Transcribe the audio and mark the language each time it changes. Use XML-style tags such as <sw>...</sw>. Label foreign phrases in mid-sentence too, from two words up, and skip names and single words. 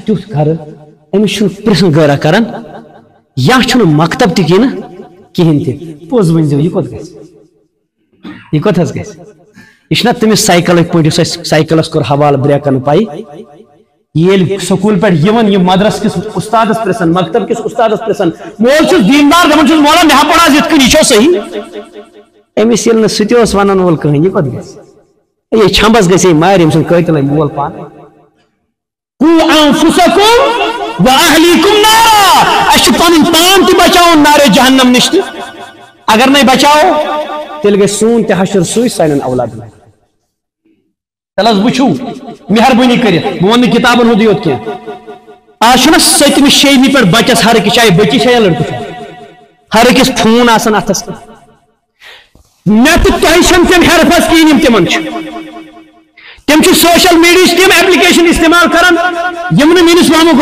<ks>تیُتھ گرٕ أمِس چھُنہٕ پرژھن غٲرا کران یا چھُنہٕ مکتب تہِ کِہیٖنۍ تہِ پوٚز ؤنۍزیو یہِ کوٚت گژھِ یہِ کوٚت حظ گژھِ یہ چھُنہ تٔمِس سایکلٕکۍ پٲٹھۍ یُس اَسہِ سایکلس کوٚر حوالہٕ برٛیکن پاے ییٚلہِ سکوٗل پٮ۪ٹھ یِوان یہِ مدرس کِس اُستادس پرژھان مکتب کِس اُستادس پرژھان مول چھُس دیندار دپان چھُس مولا مےٚ ہا پوٚر آز یِتھ کٔنۍ یہِ چھا صحیح أمِس ییٚلہِ نہٕ سُہ تہِ اوس ونان وول کٕہٕنۍ یہِ کوٚت گژھِ ہے چھمبس گژھِ ہے مارِ أمۍ سُنٛد قٲتِل ہے مول پانہٕ</ks> <ar>قُوا أنفُسَكُم وَأَهْلِيكُم نارا</ar> <ks>اَسہِ چھُ پنُن پان تہِ بچاوُن نارے جہنم نِش تہِ اگر نَے بچاوو تیٚلہِ گژھِ سون تہِ حشر سُے سانٮ۪ن اولادن تیٚلہِ حظ وٕچھِو مہربٲنی کٔرِتھ بہٕ ونہٕ نہٕ کِتابن ہُنٛدُے یوت کینٛہہ آز چھُنہ سٔتمہِ شیٚیمہِ پٮ۪ٹھ بچس ہر أکِس چاہے بٔچی چھا یا لڑکہٕ چھُ ہر أکِس فون آسان اتھس کٮ۪تھ مےٚ تہٕ تۄہہِ چھنہٕ تِم حرفس کِہیٖنۍ یِم تِمن چھِ تِم چھِ</ks> <en>social media's</en> <ks>تِم ایپلِکیشن استعمال کران یِم نہٕ میٲنِس وہمہٕ</ks>